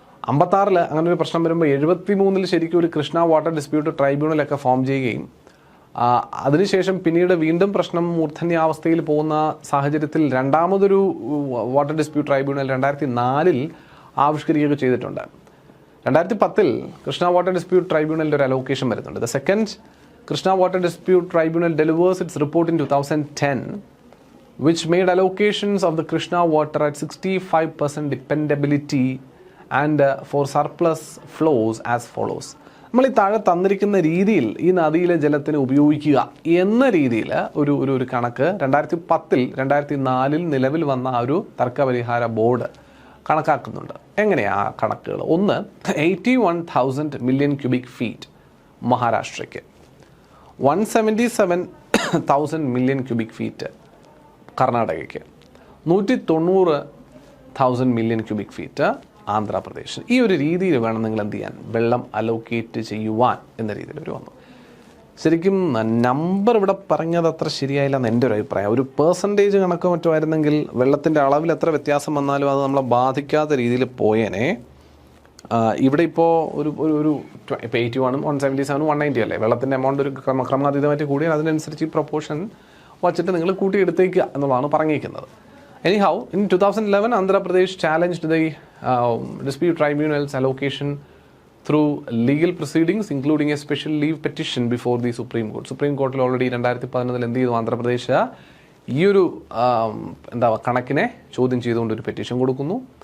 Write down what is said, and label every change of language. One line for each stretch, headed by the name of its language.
Malayalam: 56 അങ്ങനെ ഒരു പ്രശ്നം വരുമ്പോൾ 73 ശരിക്കും ഒരു കൃഷ്ണ വാട്ടർ ഡിസ്പ്യൂട്ട് ട്രൈബ്യൂണലൊക്കെ ഫോം ചെയ്യുകയും അതിനുശേഷം പിന്നീട് വീണ്ടും പ്രശ്നം മൂർധന്യാവസ്ഥയിൽ പോകുന്ന സാഹചര്യത്തിൽ രണ്ടാമതൊരു വാട്ടർ ഡിസ്പ്യൂട്ട് ട്രൈബ്യൂണൽ 2004 ആവിഷ്കരിക്കുകയൊക്കെ ചെയ്തിട്ടുണ്ട്. 2010 കൃഷ്ണ വാട്ടർ ഡിസ്പ്യൂട്ട് ട്രൈബ്യൂണലിൻ്റെ ഒരു അലോക്കേഷൻ വരുന്നുണ്ട്.
English: The second Krishna water dispute tribunal delivers its report in 2010 which made allocations of the Krishna water at 65% dependability and for surplus flows as follows.
Malayalam: നമ്മൾ ഈ താഴെ തന്നിരിക്കുന്ന രീതിയിൽ ഈ നദിയിലെ ജലത്തിന് ഉപയോഗിക്കുക എന്ന രീതിയിൽ ഒരു കണക്ക് 2010 2004 നിലവിൽ വന്ന ആ ഒരു തർക്കപരിഹാര ബോർഡ് കണക്കാക്കുന്നുണ്ട്. എങ്ങനെയാണ് ആ കണക്കുകൾ? ഒന്ന്, 81,000 million cubic feet മഹാരാഷ്ട്രയ്ക്ക്, 177,000 million cubic feet കർണാടകയ്ക്ക്, 190,000 million cubic feet Andhra Pradesh. ഈ ഒരു രീതിയിൽ വേണം നിങ്ങൾ എന്ത് ചെയ്യാൻ, വെള്ളം അലോക്കേറ്റ് ചെയ്യുവാൻ എന്ന രീതിയിൽ ഒരു വന്നു. ശരിക്കും നമ്പർ ഇവിടെ പറഞ്ഞത് അത്ര ശരിയായില്ല എന്ന് എൻ്റെ ഒരു അഭിപ്രായം. ഒരു പെർസെൻറ്റേജ് കണക്കോ മറ്റോ ആയിരുന്നെങ്കിൽ വെള്ളത്തിൻ്റെ അളവിൽ എത്ര വ്യത്യാസം വന്നാലും അത് നമ്മളെ ബാധിക്കാത്ത രീതിയിൽ പോയേനെ. ഇവിടെ ഇപ്പോൾ ഒരു ഇപ്പോൾ 81, 177, 190 അല്ലേ, വെള്ളത്തിൻ്റെ എമൗണ്ട് ഒരു ക്രമാതീതമായിട്ട് കൂടിയാൽ അതിനനുസരിച്ച് ഈ പ്രൊപ്പോർഷൻ വച്ചിട്ട് നിങ്ങൾ കൂട്ടിയെടുത്തേക്കുക എന്നുള്ളതാണ് പറഞ്ഞിരിക്കുന്നത്.
English: Anyhow, in 2011, Andhra Pradesh challenged the dispute tribunal's allocation through legal proceedings, including a special leave petition before the Supreme Court.
Malayalam: Supreme Court already 2011 എന്ത് ചെയ്തു, ആന്ധ്രാപ്രദേശ് ഈ ഒരു കണക്കിനെ ചോദ്യം ചെയ്തുകൊണ്ട് ഒരു പെറ്റീഷൻ കൊടുക്കുന്നു.